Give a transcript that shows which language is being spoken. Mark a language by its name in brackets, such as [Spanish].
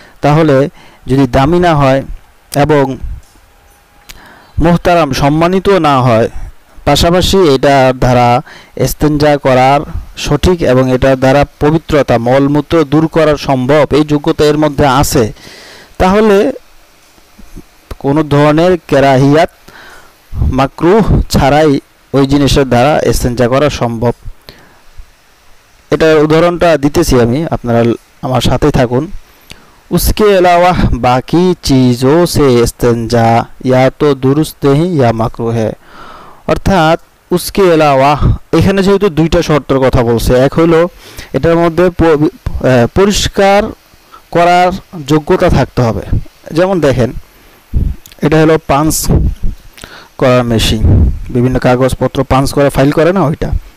[Bangla] তাহলে যদি দামি না হয় এবং মুহতারাম সম্মানিত না হয়, পাশাপাশি এটা দ্বারা ইস্তেঞ্জা করার সঠিক এবং এটা দ্বারা পবিত্রতা মলমূত্র দূর করা সম্ভব, এই যোগ্যতা এর মধ্যে আছে, তাহলে কোনো ধরনের কেরাহিয়াত মাকরুহ ছাড়াই ওই জিনিসের দ্বারা ইস্তেঞ্জা করা সম্ভব। এটার উদাহরণটা দিতেছি আমি, আপনারা আমার সাথেই থাকুন। [Hindi] उसके अलावा बाकी चीज़ों से इस्तेंजा या तो दुरुस्त नहीं या मकरूह है। [Bangla] অর্থাৎ [Hindi] उसके अलावा [Bangla] এখানে যেহেতু দুইটা শর্তের কথা বলছে, এক হলো এটার মধ্যে পরিষ্কার করার যোগ্যতা থাকতে হবে। যেমন দেখেন, এটা হলো পাঞ্চ করার মেশিন, বিভিন্ন কাগজপত্র পাঞ্চ করে ফাইল করে না, ওইটা।